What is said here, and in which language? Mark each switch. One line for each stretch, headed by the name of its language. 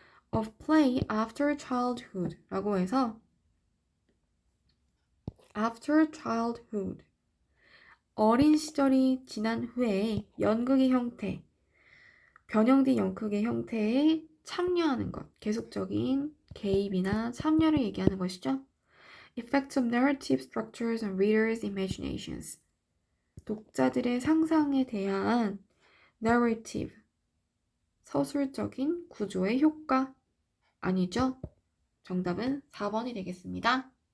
English: of play after childhood
Korean: 라고 해서
English: after childhood
Korean: 어린 시절이 지난 후에 연극의 형태, 변형된 연극의 형태에 참여하는 것, 계속적인 개입이나 참여를 얘기하는 것이죠.
English: Effects of narrative structures on readers' imaginations.
Korean: 독자들의 상상에 대한 narrative, 서술적인 구조의 효과 아니죠? 정답은 4번이 되겠습니다.